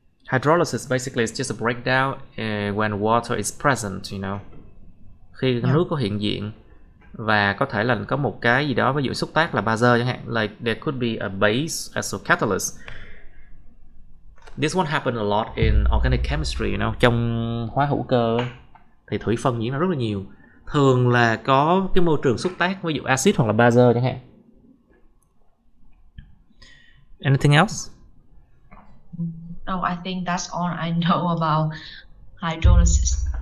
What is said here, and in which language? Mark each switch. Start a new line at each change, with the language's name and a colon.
English: Hydrolysis basically is just a breakdown when water is present, you know.
Vietnamese: Khi nước có hiện diện và có thể là có một cái gì đó, ví dụ xúc tác là bazơ chẳng hạn,
English: like there could be a base as a catalyst. This one happen a lot in organic chemistry, you know.
Vietnamese: Trong hóa hữu cơ thì thủy phân diễn ra rất là nhiều. Thường là có cái môi trường xúc tác, ví dụ axit hoặc là bazơ chẳng hạn.
English: Anything else? No, I think that's all I know about hydrolysis.